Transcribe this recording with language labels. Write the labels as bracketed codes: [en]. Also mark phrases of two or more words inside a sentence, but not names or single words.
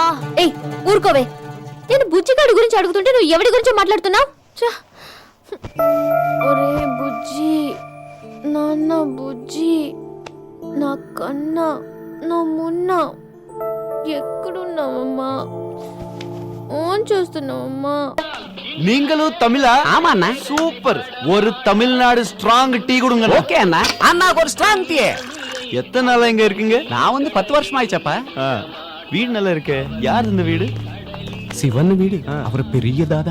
[te] ఏయ్ ఊరుకోవే, నేను బుజ్జిగాడి గురించి అడుగుతుంటే నువ్వు ఎవడి గురించో మాట్లాడుతున్నావు? ఒరే బుజ్జి, నాన్న బుజ్జి, నా కన్నా నా మున్న ఎక్కడున్నావమ్మా? ఓన్ చేస్తున్నావమ్మా? [ta] நீங்களும் தமிழா? ஆமா அண்ணா. சூப்பர். ஒரு தமிழ்நாடு [en] strong tea [ta] கொடுங்க. ஓகே அண்ணா. அண்ணாக்கு ஒரு [en] strong tea. [ta] எத்தனை நாளா இங்க இருக்கீங்க? நான் வந்து 10 வருஷம் ஆயிச்சப்பா. வீடு நல்லா இருக்கே. யார் இந்த வீடு? சிவன் வீடு. அவர் பெரிய தாதா.